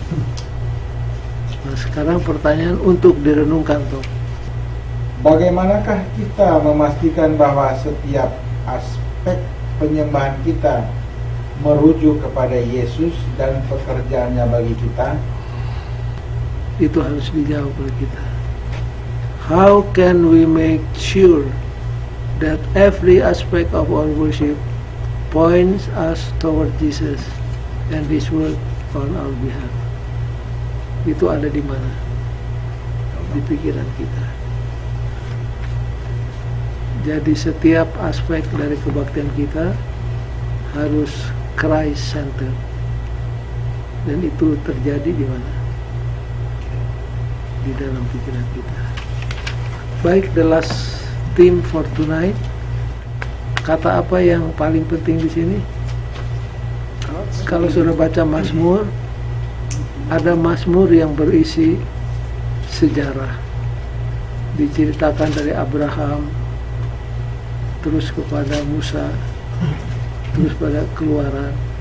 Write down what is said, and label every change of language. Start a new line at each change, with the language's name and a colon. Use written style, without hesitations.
Indonesian: Nah, sekarang pertanyaan untuk direnungkan tuh. Bagaimanakah kita memastikan bahwa setiap aspek penyembahan kita merujuk kepada Yesus dan pekerjaannya bagi kita? Itu harus dijawab oleh kita.
English: How can we make sure that every aspect of our worship points us toward Jesus and His work on our behalf?
Indonesian: Itu ada di mana? Di pikiran kita. Jadi setiap aspek dari kebaktian kita harus Christ center. Dan itu terjadi di mana? Di dalam pikiran kita.
English: Baik, the last theme for tonight.
Indonesian: Kata apa yang paling penting di sini? Kalau sudah baca Mazmur, ada Mazmur yang berisi sejarah. Diceritakan dari Abraham, terus kepada Musa, terus pada Keluaran.